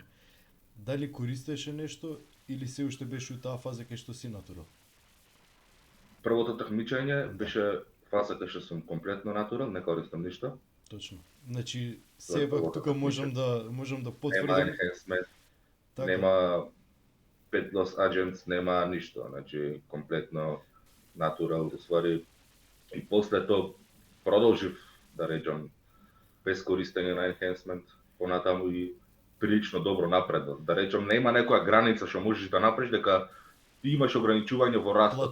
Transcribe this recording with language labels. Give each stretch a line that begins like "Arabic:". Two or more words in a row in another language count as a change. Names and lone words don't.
Macedonian: Дали користеше нешто или се уште беше у таа фаза кај што си натурал? Првото такмичење беше фаза кај што сум комплетно натурал, не користам ништо. Точно. Значи сепак тука можам да потврдам. Нема enhancement, Така. нема
English: pet loss agents,
Macedonian: нема ништо. Значи комплетно натурал, уствари. И после тоа продолжив да речам без користење на enhancement, понатаму и прилично добро напредував. Да речам, нема некоја граница што можеш да направиш дека ти имаш ограничување во растот,